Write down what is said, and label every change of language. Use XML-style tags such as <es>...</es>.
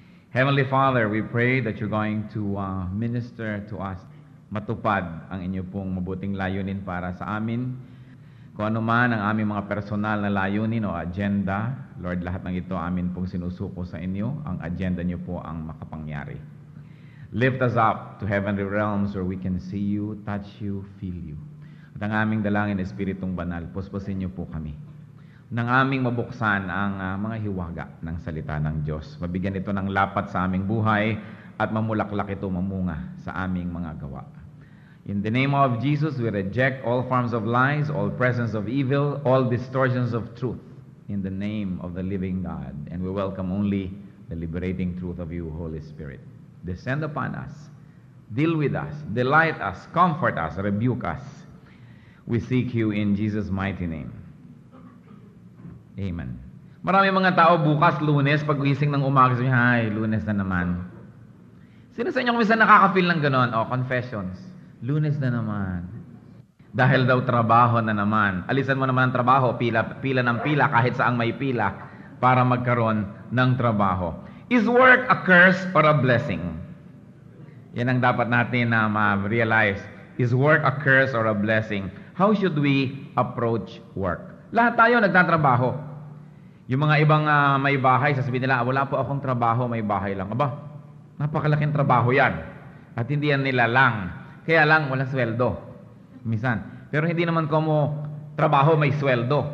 <en>Heavenly Father, we pray that you're going to minister to us,</en> <tl>matupad ang inyo pong mabuting layunin para sa amin. Kung ano man ang aming mga personal na layunin o agenda, Lord, lahat ng ito amin pong sinusuko sa inyo. Ang agenda niyo po ang makapangyari.</tl> <en>Lift us up to heavenly realms where we can see you, touch you, feel you.</en> <tl>At ang aming dalangin, Espiritong Banal, puspusin niyo po kami nang aming mabuksan ang mga hiwaga ng salita ng Diyos. Mabigyan ito ng lapat sa aming buhay at mamulaklak ito mamunga sa aming mga gawa.</tl> <en>In the name of Jesus, we reject all forms of lies, all presence of evil, all distortions of truth. In the name of the living God. And we welcome only the liberating truth of you, Holy Spirit. Descend upon us, deal with us, delight us, comfort us, rebuke us. We seek you in Jesus' mighty name. Amen.</en> <tl>Marami mga tao bukas, Lunes, pag-gising ng umaga, sabi, "Hay, Lunes na naman." Sino sa inyo minsan nakaka-feel ng ganon? Confessions. Lunes na naman. Dahil daw trabaho na naman. Alisan mo naman ang trabaho, pila ng pila, kahit saang may pila, para magkaroon ng trabaho.</tl> <en>Is work a curse or a blessing?</en> <tl>Yan ang dapat natin na ma-realize.</tl> <en>Is work a curse or a blessing? How should we approach work?</en> <tl>Lahat tayo nagtatrabaho. Yung mga ibang may bahay, sasabihin nila, wala po akong trabaho, may bahay lang. Aba, napakalaking trabaho yan. At hindi yan nila lang. Kaya lang, walang sweldo. Minsan. Pero hindi naman como trabaho may sweldo.</tl>